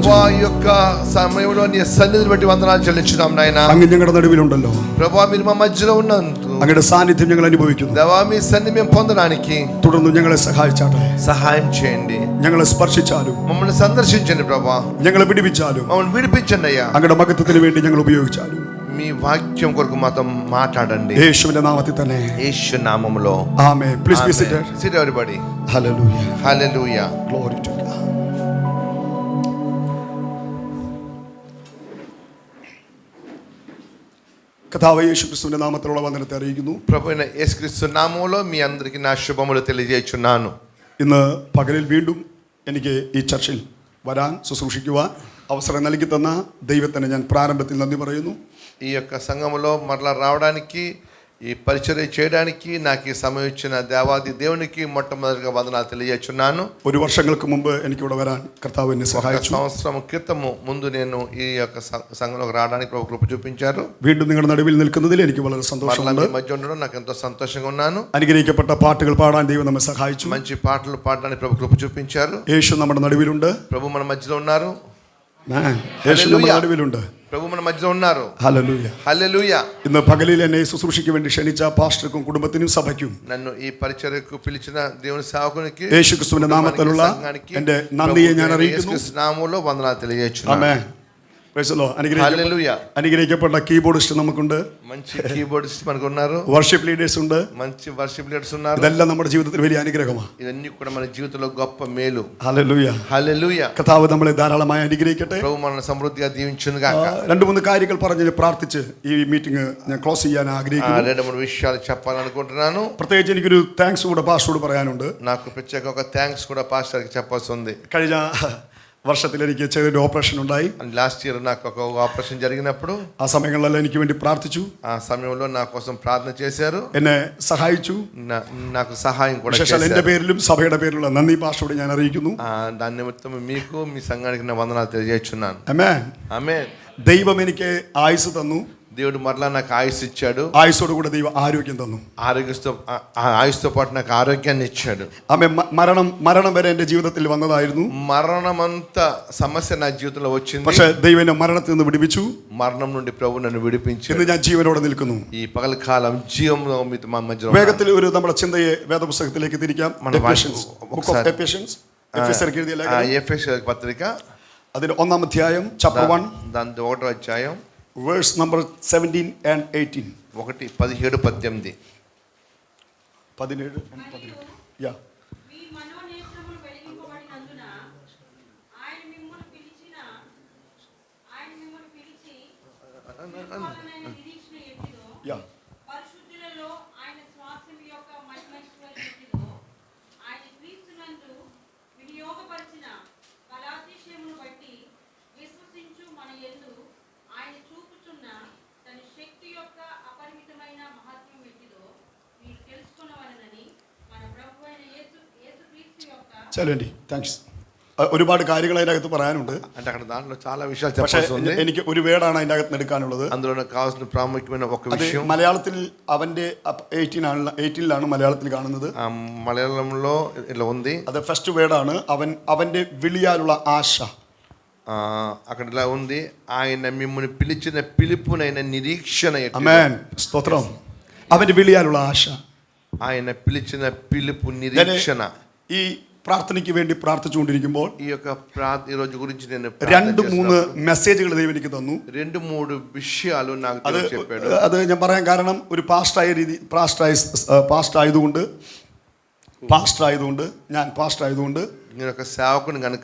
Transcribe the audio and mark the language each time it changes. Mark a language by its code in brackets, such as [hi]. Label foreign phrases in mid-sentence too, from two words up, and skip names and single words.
[te] ప్రభువా ఈ యొక్క సమయంలో నీ సన్నిధిని బట్టి వందనాలు చెల్లించున్నాం నాయనా. [ml] അങ്ങ് ഞങ്ങളുടെ నడువిലുണ്ടല്ലോ. [te] ప్రభువా మీరు మా మధ్యలో ఉన్నందుకు [ml] അങ്ങയുടെ സാന്നിധ്യം ഞങ്ങൾ അനുഭവിക്കുന്നു. [te] దేవా మీ సన్నిధి మేము పొందడానికి [ml] തുടർന്ന് ഞങ്ങളെ സഹായിച്ചാട്ടെ. [te] సహాయం చేయండి. [ml] ഞങ്ങളെ സ്പർശിച്ചാലും [te] మమ్మల్ని సందర్శించండి ప్రభువా. [ml] ഞങ്ങളെ വിടിവിച്ചാലും [te] మమ్మల్ని విడిపించండి అయ్యా. [ml] അങ്ങയുടെ മഹത്വത്തിന് വേണ്ടി ഞങ്ങൾ ഉപയോഗിച്ചാലും [te] మీ వాక్యం కొరకు మాతో మాట్లాడండి. [ml] യേശുവിന്റെ നാമത്തിൽ തന്നെ. [te] యేసు నామములో. [ml] ആമേൻ. [en] Please be seated. Sit everybody. Hallelujah. Hallelujah. Glory to God. [ml] കർത്താവ് യേശുക്രിസ്തുവിന്റെ നാമത്തിലുള്ള വന്ദനത്തെ അറിയിക്കുന്നു. [te] ప్రభువైన యేసుక్రీస్తు నామములో మీ అందరికీ నా శుభములు తెలియజేస్తున్నాను. [ml] ഇന്ന് പകലിൽ വീണ്ടും എനിക്ക് ഈ ചർച്ചിൽ വരാൻ ശുശ്രൂഷിക്കുവാൻ അവസരം നൽകി തന്ന ദൈവത്തിന് ഞാൻ പ്രാരംഭത്തിൽ നന്ദി പറയുന്നു. [te] ఈ యొక్క సంఘములో మరలా రావడానికి ఈ పరిచర్య చేయడానికి నాకు ఈ సమయం ఇచ్చిన దేవాది దేవునికి మొట్టమొదటిగా వందనాలు తెలియజేస్తున్నాను. [ml] ഒരു വർഷങ്ങൾക്ക് മുമ്പ് എനിക്കിവിടെ വരാൻ കർത്താവ് എന്നെ സഹായിച്ചു. [te] సంవత్సరం క్రితము ముందు నేను ఈ యొక్క సంఘంలోకి రావడానికి ప్రభు కృప చూపించారు. [ml] വീണ്ടും നിങ്ങളുടെ നടുവിൽ നിൽക്കുന്നതിൽ എനിക്ക് വളരെ സന്തോഷമുണ്ട്. [te] మీ మధ్య ఉండడం నాకు ఎంతో సంతోషంగా ఉన్నాను. [ml] അനുഗ്രഹിക്കപ്പെട്ട പാട്ടുകൾ പാടാൻ ദൈവം നമ്മെ സഹായിച്ചു. [te] మంచి పాటలు పాడడానికి ప్రభు కృప చూపించారు. [ml] യേശു നമ്മുടെ നടുവിലുണ്ട്. [te] ప్రభు మన మధ్యలో ఉన్నారు. [ml] യേശു നമ്മുടെ നടുവിലുണ്ട്. [te] ప్రభు మన మధ్యలో ఉన్నారు. [ml] ഹല്ലേലൂയ. [te] హల్లెలూయా. [ml] ഇന്ന് പകലിൽ എന്നെ ശുശ്രൂഷയ്ക്ക് വേണ്ടി ക്ഷണിച്ച പാസ്റ്റർക്കും കുടുംബത്തിനും സഭയ്ക്കും [te] నన్ను ఈ పరిచర్యకు పిలిచిన దేవుని సేవకునికి [ml] യേശുക്രിസ്തുവിന്റെ നാമത്തിലുള്ള എൻ്റെ നന്ദിയെ ഞാൻ അറിയിക്കുന്നു. [te] యేసుక్రీస్తు నామములో వందనాలు తెలియజేస్తున్నాను. [ml] ആമേൻ. [en] Praise the Lord. [ml] അനുഗ്രഹിക്കപ്പെട്ട കീബോർഡിസ്റ്റ് നമുക്കുണ്ട്. [te] మంచి కీబోర్డిస్ట్ మనకు ఉన్నారు. [en] worship leaders [ml] ഉണ്ട്. [te] మంచి [en] worship leaders [te] ఉన్నారు. [ml] ഇതെല്ലാം നമ്മുടെ ജീവിതത്തിൽ വലിയ അനുഗ്രഹമാണ്. [te] ఇవన్నీ కూడా మన జీవితంలో గొప్ప మేలు. [ml] ഹല്ലേലൂയ. [te] హల్లెలూయా. [ml] കർത്താവ് നമ്മളെ ധാരാളമായി അനുഗ്രഹിക്കട്ടെ. [te] ప్రభు మనల్ని సమృద్ధిగా దీవించును గాక. [ml] രണ്ട് മൂന്ന് കാര്യങ്ങൾ പറഞ്ഞ് പ്രാർത്ഥിച്ച് ഈ മീറ്റിംഗ് ഞാൻ ക്ലോസ് ചെയ്യാൻ ആഗ്രഹിക്കുന്നു. [te] రెండు మూడు విషయాలు చెప్పాలనుకుంటున్నాను. [ml] പ്രത്യേകിച്ച് എനിക്കൊരു താങ്ക്സ് കൂടെ പാസ്റ്ററോട് പറയാനുണ്ട്. [te] నాకు ప్రత్యేక ఒక థాంక్స్ కూడా పాస్టర్ కి చెప్పాల్సి ఉంది. [ml] കഴിഞ്ഞ വർഷത്തിൽ എനിക്ക് ചെറിയൊരു ഓപ്പറേഷൻ ഉണ്ടായി. [en] last year [te] నాకు ఒక ఆపరేషన్ జరిగినప్పుడు [ml] ആ സമയങ്ങളിലെല്ലാം എനിക്ക് വേണ്ടി പ്രാർത്ഥിച്ചു, [te] ఆ సమయంలో నా కోసం ప్రార్థన చేశారు, [ml] എന്നെ സഹായിച്ചു. [te] నాకు సహాయం కూడా [ml] విశేషాൽ എന്റെ പേരിലും സഭയുടെ പേരിലുള്ള നന്ദി പാസ്റ്ററോട് ഞാൻ അറിയിക്കുന്നു. [te] దాని నిమిత్తం మీకు మీ సంఘానికి నా వందనాలు తెలియజేస్తున్నాను. [ml] ആമേൻ. [te] ఆమేన్. [ml] ദൈവം എനിക്ക് ആയുസ് തന്നു. [te] దేవుడు మరలా నాకు ఆయుష్ ఇచ్చాడు. [ml] ആയുസോട് കൂടെ ദൈവം ആരോഗ്യം തന്നു. [te] ఆయుష్తో పాటు నాకు ఆరోగ్యాన్ని ఇచ్చాడు. [ml] ആമേ. മരണം വരെ എന്റെ ജീവിതത്തിൽ വന്നതായിരുന്നു. [te] మరణమంత సమస్య నా జీవితంలో వచ్చింది. [ml] പക്ഷേ ദൈവം എന്നെ മരണത്തിൽ നിന്ന് വിടുവിച്ചു. [te] మరణం నుండి ప్రభు నన్ను విడిపించాడు. [ml] ഇന്ന് ഞാൻ ജീവനോടെ നിൽക്കുന്നു. [te] ఈ పగలకాలం జీవంలో మా మధ్యలో [ml] വേഗത്തിൽ ഒരു നമ്മുടെ ചിന്തയെ വേദപുസ്തകത്തിലേക്ക് തിരിക്കാം. [te] ఎఫెసీయుల పత్రిక [ml] അതിന്റെ 1-ാം അധ്യായം [en] chapter 1 [te] దాని 1వ అధ్యాయం [en] verse number 17 and 18. 1, 17, 18. 17 and 18. Yeah. [te] మీ మనోనేత్రములు వెలిగింపబడినందున ఆయన మిమ్మును పిలిచి నిరీక్షణ ఎట్టిదో, [en] Yeah. [te] పరిశుద్ధులలో ఆయన స్వాస్థ్యం యొక్క మహిమైశ్వర్యం ఎట్టిదో, ఆయన క్రీస్తునందు వినియోగపరిచిన బలాతిశయమును బట్టి విశ్వసించు మన యందు ఆయన చూపుచున్న తన శక్తి యొక్క అపరిమితమైన మహత్వం ఎట్టిదో మీరు తెలుసుకొనవలెనని మన ప్రభువైన యేసుక్రీస్తు యొక్క. [ml] ചലണ്ടി. താങ്ക്സ്. ഒരുപാട് കാര്യങ്ങൾ അതിനകത്ത് പറയാനുണ്ട്. [te] అంటే అక్కడ దాంట్లో చాలా విషయాలు [ml] പക്ഷേ [te] చెప్పాల్సి ఉంది. [ml] എനിക്ക് ഒരു വേർഡാണ് അതിൻ്റെ അകത്ത് എടുക്കാനുള്ളത്. [te] అందులో నాకు కావాల్సిన ప్రాముఖ్యమైన ఒక [ml] അത് [te] విషయం [ml] മലയാളത്തിൽ അവന്റെ 18ലാണ് മലയാളത്തിൽ കാണുന്നത്. [te] మలయాళంలో ఇట్లా ఉంది. [ml] അത് ഫസ്റ്റ് വേർഡാണ്. അവന്റെ വിളിയാലുള്ള ആശ. [te] అక్కడ ఇలా ఉంది, ఆయన మిమ్మల్ని పిలిచిన పిలుపునైన నిరీక్షణ. [ml] ആമേൻ. സ്തോത്രം. അവന്റെ വിളിയാലുള്ള ആശ. [te] ఆయన పిలిచిన పిలుపు నిరీక్షణ. [ml] ഈ പ്രാർത്ഥനയ്ക്ക് വേണ്ടി പ്രാർത്ഥിച്ചുകൊണ്ടിരിക്കുമ്പോൾ [te] ఈ యొక్క ఈ రోజు గురించి నేను [ml] 2-3 മെസ്സേജുകൾ ദൈവം എനിക്ക് തന്നു. [te] 2-3 విషయాలు నాకు చెప్పాడు. [ml] അത് ഞാൻ പറയാൻ കാരണം ഒരു പാസ്റ്റർ ആയതുകൊണ്ട് ഞാൻ പാസ്റ്റർ ആയതുകൊണ്ട് [te] నేను ఒక సేవకుని కనుక,